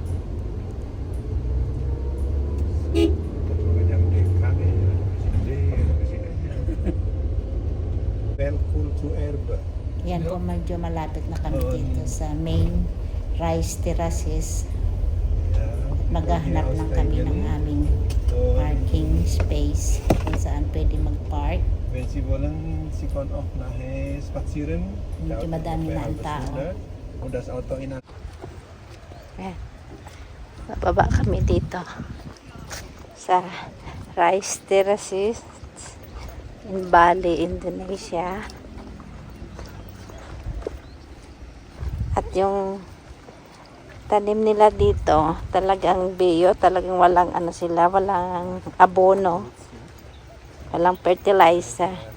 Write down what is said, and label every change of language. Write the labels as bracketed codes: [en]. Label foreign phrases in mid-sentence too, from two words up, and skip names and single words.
[en] Welcome to Erba. [tl] Yan po, medyo malapit na kami dito sa main Rice Terraces. Maghahanap lang kami ng aming [en] parking space [tl] kung saan pwede mag-park. [de] Wenn Sie wollen, Sie können auch nachher spazieren. [tl] Medyo madami na ang tao. [de] Und das Auto in [tl] Ayan. Bababa kami dito sa Rice Terraces in Bali, Indonesia. At yung tanim nila dito, talagang bio, talagang walang ano sila, walang abono, walang fertilizer.